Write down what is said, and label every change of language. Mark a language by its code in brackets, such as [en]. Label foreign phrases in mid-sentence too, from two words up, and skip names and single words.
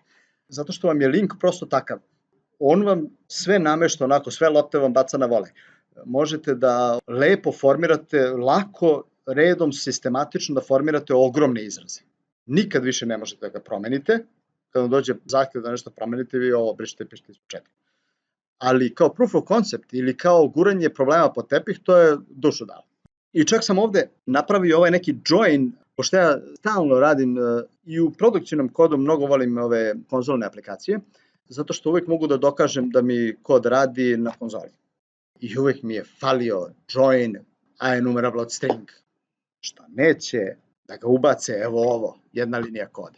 [sr] Zato što vam je link prosto takav. On vam sve namešta onako, sve lopte vam baca na vole. Možete da lepo formirate, lako, redom, sistematično da formirate ogromne izraze. Nikad više ne možete da ga promenite. Kada vam dođe zahtjev da nešto promenite, vi ovo brišete i pišete iz početka. Ali kao [en] proof of concept [sr] ili kao guranje problema pod tepih, to je dušu dalo. I čak sam ovde napravio ovaj neki join, pošto ja stalno radim i u produkcijnom kodu mnogo volim ove konzolne aplikacije, zato što uvek mogu da dokažem da mi kod radi na konzoli. I uvek mi je falio [en] join enumerable [sr] od string, što neće da ga ubace, evo ovo, jedna linija koda.